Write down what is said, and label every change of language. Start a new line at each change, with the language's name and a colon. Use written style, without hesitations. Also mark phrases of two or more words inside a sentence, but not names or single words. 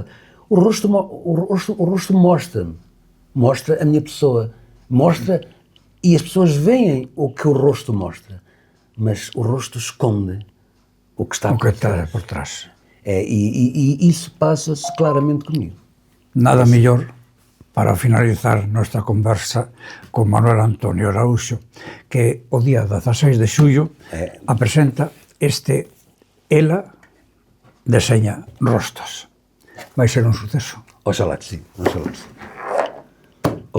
Portuguese: O rosto mostra a minha pessoa, mostra. E as pessoas veem o que o rosto mostra, mas o rosto esconde o que está por trás. E isso passa-se claramente comigo.
Galician: Nada mellor para finalizar nosa conversa con Manuel Antonio Araújo, que o día 16 de xullo apresenta este Ela deseña rostos. Vai ser un suceso. Oxalá que sí, oxalá que sí.